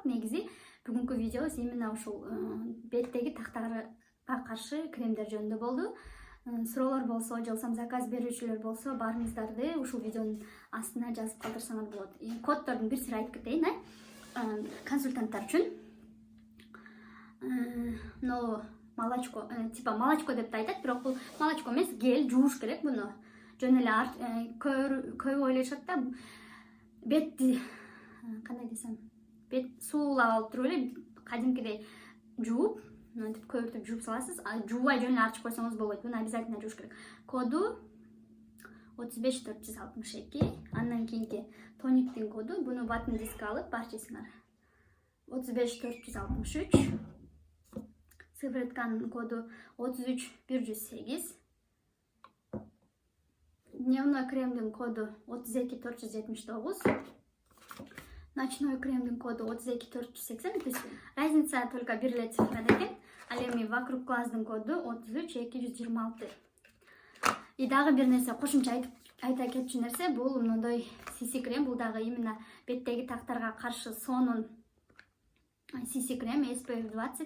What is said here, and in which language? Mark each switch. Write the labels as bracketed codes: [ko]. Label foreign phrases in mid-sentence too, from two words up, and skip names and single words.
[ky] Негизи бүгүнкү видеобуз именно ушул беттеги тактарга каршы кремдер жөнүндө болду. Суроолор болсо, же болбосо заказ берүүчүлөр болсо, баарыңыздарды ушул видеонун астына жазып калтырсаңар болот. Коддордун бир сири айтып кетейин, консультанттар үчүн. [ru] Но молочко, типа молочко [ky] деп да айтат, бирок бул молочко эмес, гель, жууш керек буну. Жөн эле көбү ойлошот да, бетти кандай десем, бет суулап алып туруп эле кадимкидей жууп, мынтип көбүртүп жууп саласыз. Жуубай жөн эле ачып койсоңуз болбойт. Буну обязательно жууш керек. Коду 35462. Андан кийинки тониктин коду, буну ватн диск алып барчысыңар. 35463. Сыворотканын коду 33108. Дневной кремдин коду 32479. Ночной кремдин коду 32480. [ru] То есть разница только [ky] бир эле цифрада экен. Ал эми [ru] вокруг глаздын [ky] коду 33226. И дагы бир нерсе кошумча айта кетчү нерсе, бул мындай CC крем, бул дагы именно беттеги тактарга каршы сонун CC крем SPF 20.